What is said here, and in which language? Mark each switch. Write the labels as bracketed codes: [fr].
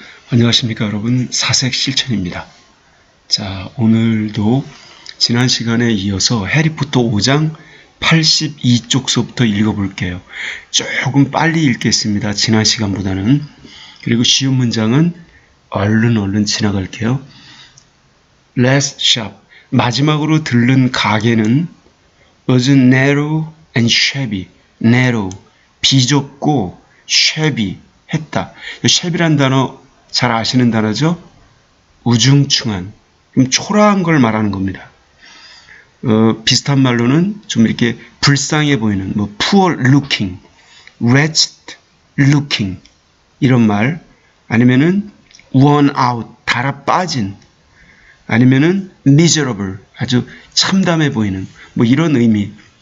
[ko] 안녕하십니까 여러분, 사색 실천입니다. 자, 오늘도 지난 시간에 이어서 해리포터 5장 82쪽서부터 읽어볼게요. 조금 빨리 읽겠습니다. 지난 시간보다는. 그리고 쉬운 문장은 얼른 지나갈게요. [en] Last shop, [ko] 마지막으로 들른 가게는 [en] was narrow and shabby. [ko] narrow, 비좁고 shabby, 했다. shabby란 단어 잘 아시는 단어죠? 우중충한, 초라한 걸 말하는 겁니다. 비슷한 말로는 좀 이렇게 불쌍해 보이는, [en] poor looking, wretched looking [ko] 이런 말, 아니면은 [en] worn out, [ko] 달아 빠진, 아니면은 miserable, 아주 참담해 보이는, 이런 의미.